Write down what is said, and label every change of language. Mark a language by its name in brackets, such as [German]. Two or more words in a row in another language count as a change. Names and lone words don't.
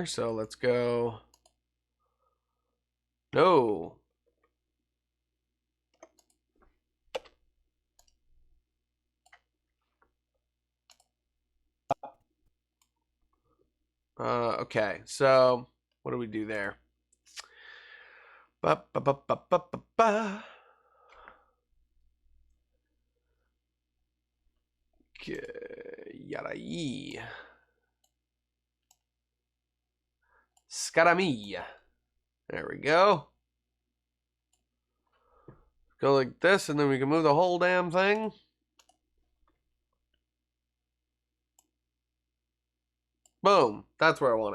[English] So let's go. No. Okay, so what do we do there? Ba, ba, ba, ba, ba, ba, ba. Yarai. Scaramilla. There we go. Go like this, and then we can move the whole damn thing. Boom. That's where I want it.